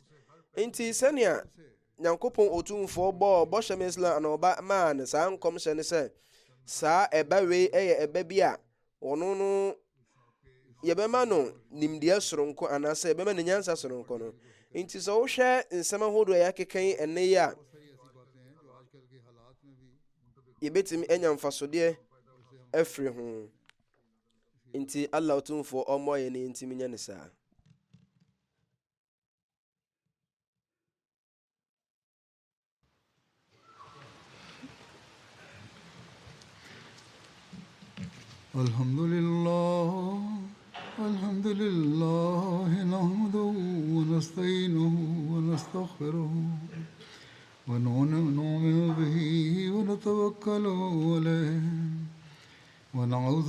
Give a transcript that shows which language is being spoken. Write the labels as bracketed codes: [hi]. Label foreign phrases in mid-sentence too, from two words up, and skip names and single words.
[ak] Nti sɛnea Nyankopɔn Otumfoɔ bɔhyɛ Islam ana ɔba maa ne saa nkɔmhyɛ ne sɛ saa ɛba wei ɛyɛ ɛba bi a ɔno no yɛbɛma no nimdeɛ soronko anaasɛ yɛbɛma no nyansa soronko no. Nti sɛ wohwɛ nsɛm ahodoɔ a yɛakeka ɛnnɛ yi a yɛbɛtumi anya mfasodeɛ afiri ho. Nti Allah Otumfoɔ ɔmmɔ yɛ ne ntimi nyɛ ne saa. [ar] الحمد لله نحمده ونستعينه ونستغفره ونؤمن به ونتوكل عليه ونعوذ